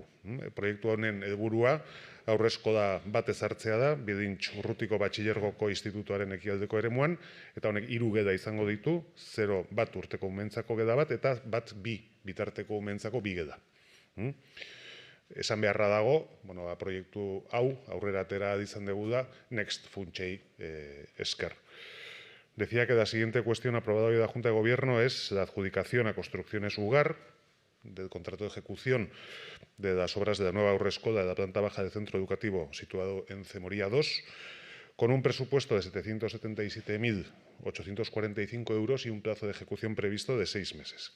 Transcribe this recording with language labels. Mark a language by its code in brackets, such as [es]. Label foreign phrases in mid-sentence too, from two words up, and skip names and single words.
[eu] Proiektu honen helburua aurreskola bat ezartzea da, Bidintx Urrutiko Batxilergoko Institutuaren ekialdeko eremuan, eta honek 3 geda izango ditu, 0 bat urteko umentzako geda bat, eta bat 2 bitarteko umentzako 2 geda. Esan beharra dago, proiektu hau aurrera atera izan dugu da, Next funtsei esker. [es] Decía que la siguiente cuestión aprobada hoy de la Junta de Gobierno es la adjudicación a Construcciones Ugar del contrato de ejecución de las obras de la nueva aurreskola de la planta baja del centro educativo situado en Zemoria 2, con un presupuesto de 777.845 euros y un plazo de ejecución previsto de 6 meses.